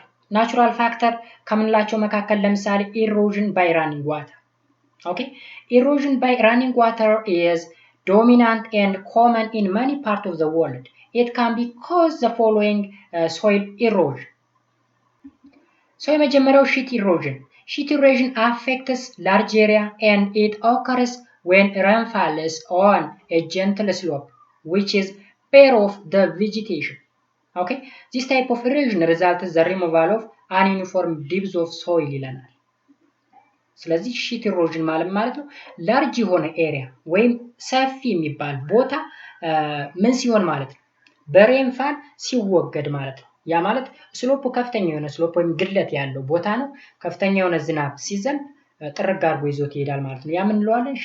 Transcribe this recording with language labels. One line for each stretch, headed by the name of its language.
Amharic: ናቹራል ፋክተር ከምንላቸው መካከል ለምሳሌ
English: ኢሮዥን ባይ ራኒንግ ዋተር።
Amharic: ኦኬ ኢሮዥን ባይ ራኒንግ ዋተር
English: is dominant and common in many parts of the world. It can be cause the following soil erosion.
Amharic: So የመጀመሪያው
English: sheet erosion affects large area and it occurs when rainfall is on a gentle slope which is bare of the vegetation. Okay, this type of erosion results the removal of ununiform depths of soil
Amharic: ይለናል። ስለዚህ ሺት ኢሮዥን ማለት ነው ላርጅ የሆነ ኤሪያ ወይም ሰፊ የሚባል ቦታ ምን ሲሆን ማለት ነው በሬንፋል ሲወገድ ማለት ነው። ያ ማለት ስሎፕ ከፍተኛ የሆነ ስሎፕ ወይም ግለት ያለው ቦታ ነው። ከፍተኛ የሆነ ዝናብ ሲዘንብ ጥርግ አድርጎ ይዞት ይሄዳል ማለት ነው። ያ ምን እንለዋለን?